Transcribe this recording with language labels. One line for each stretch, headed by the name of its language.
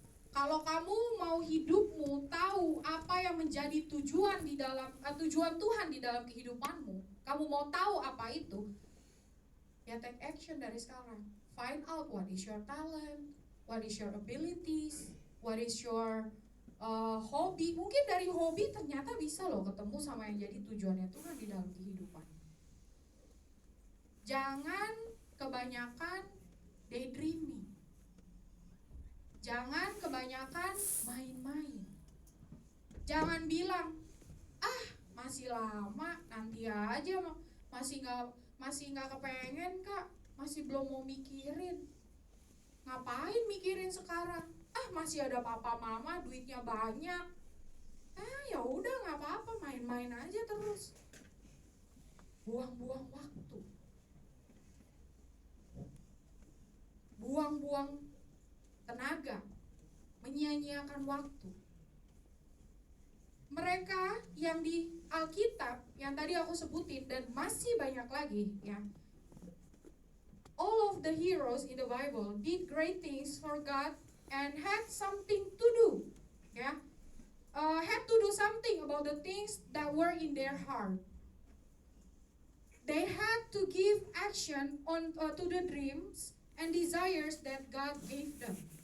Indonesian: Kalau kamu mau hidupmu tahu apa yang menjadi tujuan di dalam tujuan Tuhan di dalam kehidupanmu, kamu mau tahu apa itu, ya
English: take action
Indonesian: dari sekarang.
English: Find out what is your talent, what is your abilities, what is your hobi.
Indonesian: Mungkin dari hobi ternyata bisa loh ketemu sama yang jadi tujuannya Tuhan di dalam kehidupan. Jangan kebanyakan daydreaming. Jangan kebanyakan main-main. Jangan bilang, masih lama, nanti aja, masih nggak kepengen Kak, masih belum mau mikirin. Ngapain mikirin sekarang? Masih ada papa mama, duitnya banyak. Ya udah nggak apa-apa, main-main aja terus. Buang-buang waktu. Buang-buang tenaga, menyia-nyiakan waktu. Mereka yang di Alkitab yang tadi aku sebutin dan masih banyak lagi ya.
English: All of the heroes in the Bible did great things for God and had something to do. Ya. Had to do something about the things that were in their heart. They had to give action on to the dreams and desires that God gave them.